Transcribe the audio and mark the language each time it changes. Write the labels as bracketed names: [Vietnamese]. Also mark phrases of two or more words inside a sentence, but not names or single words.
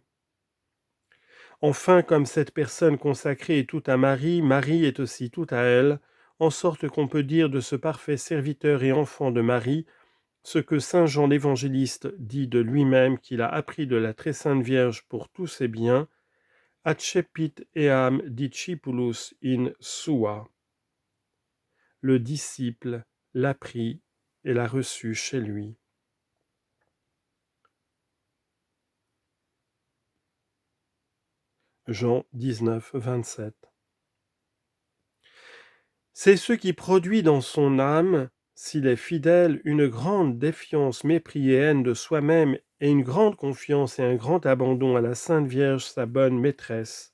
[French] Enfin, comme cette personne consacrée est tout à Marie, Marie est aussi tout à elle, en sorte qu'on peut dire de ce parfait serviteur et enfant de Marie, ce que saint Jean l'Évangéliste dit de lui-même qu'il a appris de la très sainte Vierge pour tous ses biens, [Latin] accepit eam discipulus in sua. [French] Le disciple l'a pris et l'a reçu chez lui. Jean 19, 27. C'est ce qui produit dans son âme, s'il est fidèle, une grande défiance, mépris et haine de soi-même et une grande confiance et un grand abandon à la Sainte Vierge, sa bonne maîtresse.